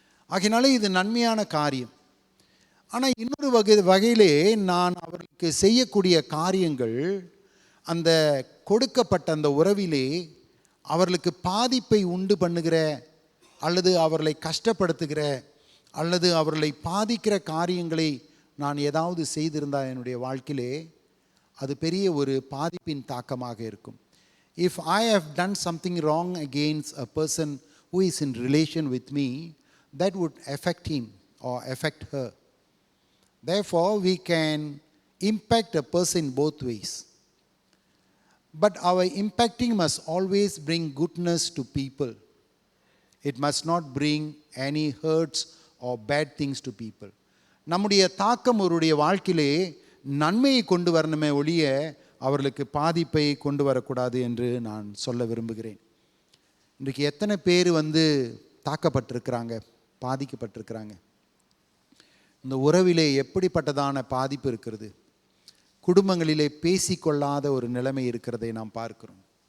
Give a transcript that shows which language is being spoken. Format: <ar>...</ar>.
<ta>ஆகையினாலே இது நன்மையான காரியம். ஆனால் இன்னொரு வகையிலே நான் அவர்களுக்கு செய்யக்கூடிய காரியங்கள் அந்த கொடுக்கப்பட்ட அந்த உறவிலே அவர்களுக்கு பாதிப்பை உண்டு பண்ணுகிற அல்லது அவர்களை கஷ்டப்படுத்துகிற அல்லது அவர்களை பாதிக்கிற காரியங்களை நான் ஏதாவது செய்திருந்தால் என்னுடைய வாழ்க்கையிலே அது பெரிய ஒரு பாதிப்பின் தாக்கமாக இருக்கும்.</ta> <en>If I have done something wrong against a person who is in relation with me, that would affect him or affect her. Therefore, we can impact a person both ways. But our impacting must always bring goodness to people. It must not bring any hurts or bad things to people.</en> <ta>நம்முடைய தாக்கம் அவருடைய வாழ்க்கையிலே நன்மையை கொண்டு வரணுமே ஒழிய அவர்களுக்கு பாதிப்பை கொண்டு வரக்கூடாது என்று நான் சொல்ல விரும்புகிறேன். இன்றைக்கு எத்தனை பேர் தாக்கப்பட்டிருக்கிறாங்க, பாதிக்கப்பட்டிருக்கிறாங்க. இந்த உறவிலே எப்படிப்பட்டதான பாதிப்பு இருக்கிறது. குடும்பங்களிலே பேசிக்கொள்ளாத ஒரு நிலைமை இருக்கிறதை நாம் பார்க்கிறோம்.</ta>